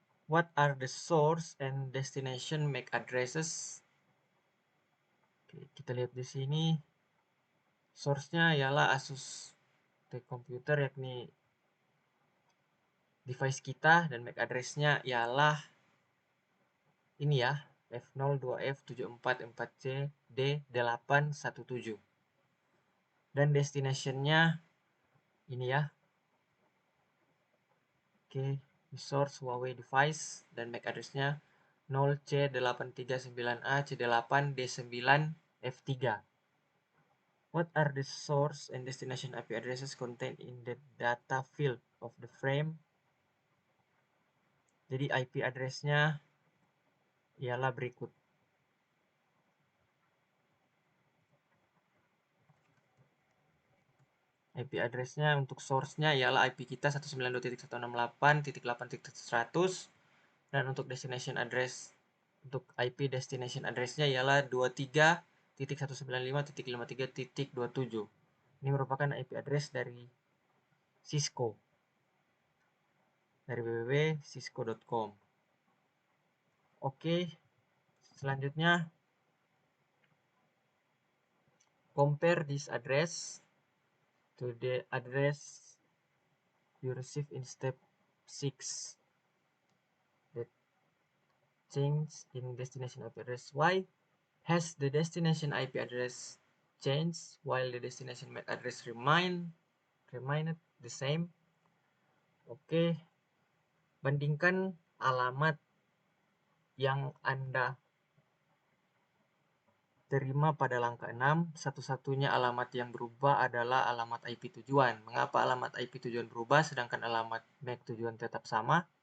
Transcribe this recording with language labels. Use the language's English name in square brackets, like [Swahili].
[English] What are the source and destination MAC addresses? [Indonesian] Oke, kita lihat di sini. Source-nya ialah Asus TUF Computer, yakni device kita, dan MAC address-nya ialah ini ya, F02F7444C D817. Dan destination-nya ini ya. Oke, source Huawei device dan MAC address-nya 0C839A C8D9F3. [English] What are the source and destination IP addresses contained in the data field of the frame? [Indonesian] Jadi IP address-nya ialah berikut. IP address-nya untuk source-nya ialah IP kita 192.168.8.100, dan untuk destination address, untuk IP destination address-nya ialah 23.195.53.27. Ini merupakan IP address dari Cisco, dari www.cisco.com. Oke, selanjutnya [English] compare this address to the address you receive in step 6. The change in destination IP address. Why has the destination IP address changed while the destination MAC address remained the same? [Indonesian] Oke, bandingkan alamat yang Anda terima pada langkah 6, satu-satunya alamat yang berubah adalah alamat IP tujuan. Mengapa alamat IP tujuan berubah sedangkan alamat MAC tujuan tetap sama?